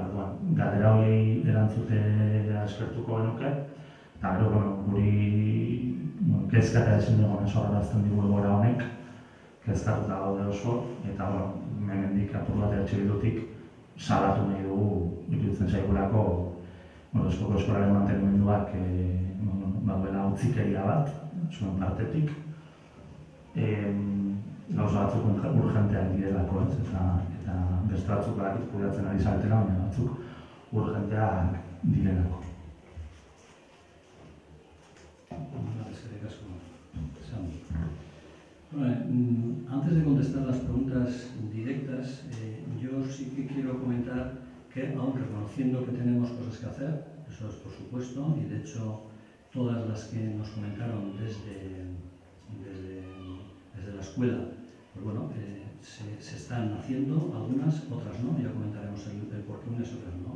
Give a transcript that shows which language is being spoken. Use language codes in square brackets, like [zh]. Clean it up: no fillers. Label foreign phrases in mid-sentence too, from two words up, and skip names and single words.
[eu] Galdera horiei erantzutea eskertuko genuke, eta gero, guri kezka eta ezin egon esorrarazten digu egoera honek, kezkatuta gaude oso, eta hemendik apur bat Bildutik salatu nahi dugu, iruditzen zaigulako eskolaren mantenimenduak baduela utzikeria bat, zuen partetik. Gauza batzuk urgenteak direlako, eta beste batzuk badakit kudeatzen ari zaretela, baina batzuk urgenteak direlako. [es] Antes de contestar las preguntas directas, yo sí que quiero comentar que, aun reconociendo que tenemos cosas que hacer, eso es por supuesto, y de hecho todas las que nos comentaron desde la escuela, pues bueno, se están haciendo, algunas, otras no, ya comentaremos el por qué unas y otras no.